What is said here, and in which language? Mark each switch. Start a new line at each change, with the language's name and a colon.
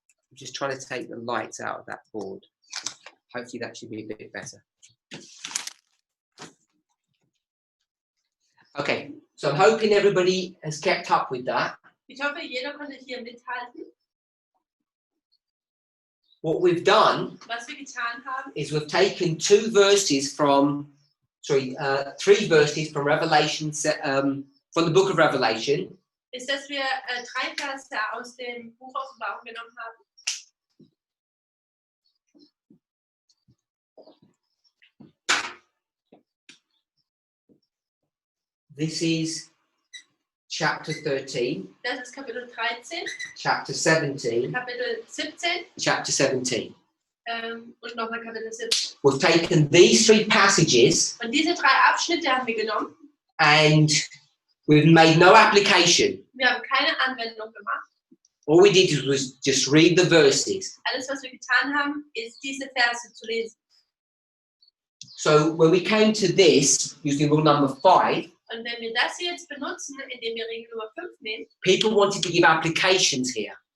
English: I'm just trying to take the lights out of that board. Hopefully that should be a bit better. So I'm hoping everybody has kept up with that.
German: Ich hoffe, jeder konnte hier mithalten.
English: What we've done
German: Was wir getan haben,
English: is we've taken three verses from Revelation, from the book of Revelation,
German: ist, dass wir 3 Verse aus dem Buch Offenbarung genommen haben.
English: This is chapter 13,
German: Das ist Kapitel 13,
English: chapter 17,
German: Kapitel 17
English: chapter 17.
German: Und nochmal Kapitel 17.
English: We've taken these three passages
German: Und diese 3 Abschnitte haben wir genommen.
English: and we've made no application.
German: Wir haben keine Anwendung gemacht.
English: All we did was just read the verses.
German: Alles, was wir getan haben, ist diese Verse zu lesen.
English: So when we came to this, using rule number 5,
German: Und wenn wir das jetzt benutzen, indem wir Regel Nummer 5 nehmen,
English: people wanted to give applications here.